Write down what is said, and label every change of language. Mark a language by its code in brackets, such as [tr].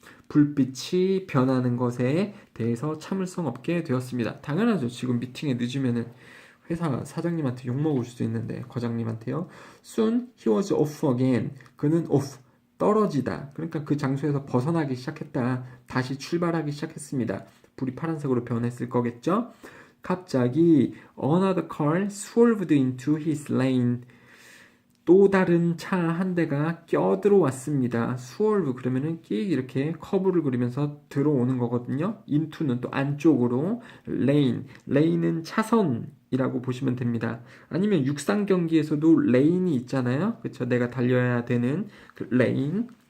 [ko] 불빛이 변하는 것에 대해서 참을성 없게 되었습니다. 당연하죠. 지금 미팅에 늦으면은 회사 사장님한테 욕먹을 수도 있는데 과장님한테요. [en] Soon he was off again. [ko] 그는 off. 떨어지다. 그러니까 그 장소에서 벗어나기 시작했다. 다시 출발하기 시작했습니다. 불이 파란색으로 변했을 거겠죠? 갑자기 [en] another car swerved into his lane. [ko] 또 다른 차 한 대가 껴들어왔습니다. swerve 그러면은 끼 이렇게 커브를 그리면서 들어오는 거거든요. into는 또 안쪽으로 lane은 차선이라고 보시면 됩니다. 아니면 육상 경기에서도 레인이 있잖아요. 그렇죠? 내가 달려야 되는 그 레인.